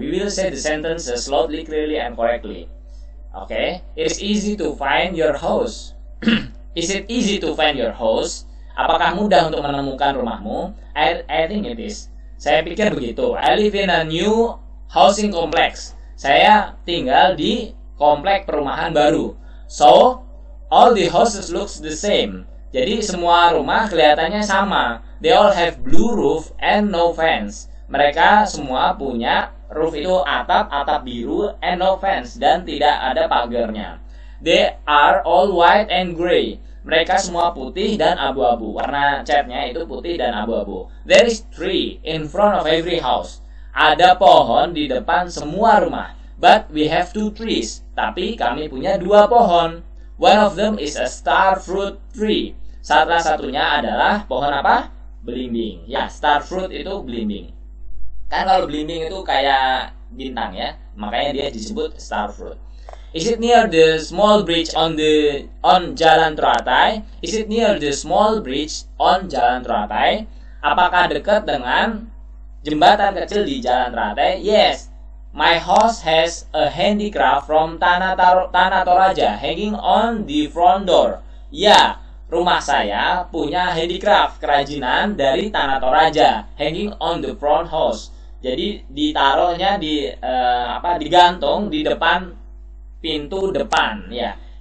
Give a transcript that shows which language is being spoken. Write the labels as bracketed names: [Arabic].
[English] We will say the sentences loudly, clearly, and correctly. Okay, it is easy to find your house. Is it easy to find your house? [Indonesian] Apakah mudah untuk menemukan rumahmu? [English] I think it is. [Indonesian] Saya pikir begitu. [English] I live in a new housing complex. [Indonesian] Saya tinggal di komplek perumahan baru. [English] So, all the houses looks the same. [Indonesian] Jadi semua rumah kelihatannya sama. [English] They all have blue roof and no fence. [Indonesian] Mereka semua punya roof itu atap biru [English] and no fence, [Indonesian] dan tidak ada pagarnya. [English] They are all white and gray. [Indonesian] Mereka semua putih dan abu-abu. Warna catnya itu putih dan abu-abu. [English] There is tree in front of every house. [Indonesian] Ada pohon di depan semua rumah. [English] But we have 2 trees. [Indonesian] Tapi kami punya 2 pohon. [English] One of them is a star fruit tree. [Indonesian] Salah satunya adalah pohon apa? Belimbing. Ya, star fruit itu belimbing. Kan kalau belimbing itu kayak bintang ya. Makanya dia disebut star fruit. [English] Is it near the small bridge on Jalan Teratai? Is it near the small bridge on Jalan Teratai? [Indonesian] Apakah dekat dengan jembatan kecil di Jalan Teratai? [English] Yes. My house has a handicraft from Tanah Toraja hanging on the front door. [Indonesian] Ya, rumah saya punya handicraft, kerajinan dari Tanah Toraja [English] hanging on the front house. [Indonesian] Jadi ditaruhnya digantung di depan pintu depan ya.